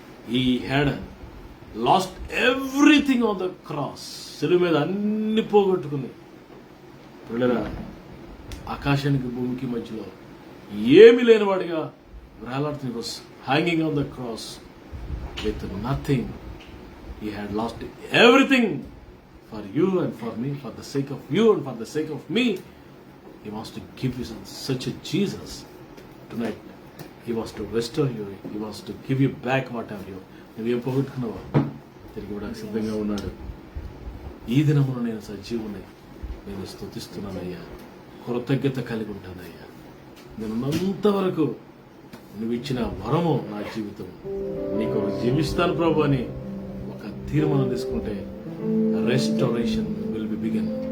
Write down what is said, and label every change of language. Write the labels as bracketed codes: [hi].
[en] He had lost everything on the cross. [te] శిలువ మీద అన్ని పోగొట్టుకుని పిల్లరా ఆకాశానికి భూమికి మధ్యలో ఏమీ లేనివాడిగా వేలాడుతూ [en] Hanging on the cross with nothing. He had lost everything for you and for me, for the sake of you and for the sake of me. He wants to give you such a Jesus tonight. He wants to restore you. He wants to give you back whatever you. [te] నువ్వేం పోగొట్టుకున్నావా తిరిగి ఇవ్వడానికి సిద్ధంగా ఉన్నాడు. ఈ దినమున నేను సజీవునై నేను స్తుతిస్తున్నానయ్యా, కృతజ్ఞత కలిగి ఉంటానయ్యా. నేను ఉన్నంత వరకు నువ్వు ఇచ్చిన వరము నా జీవితం, నీకు జీవిస్తాను ప్రభు అని తీర్మానం తీసుకుంటే [en] Restoration will be begin.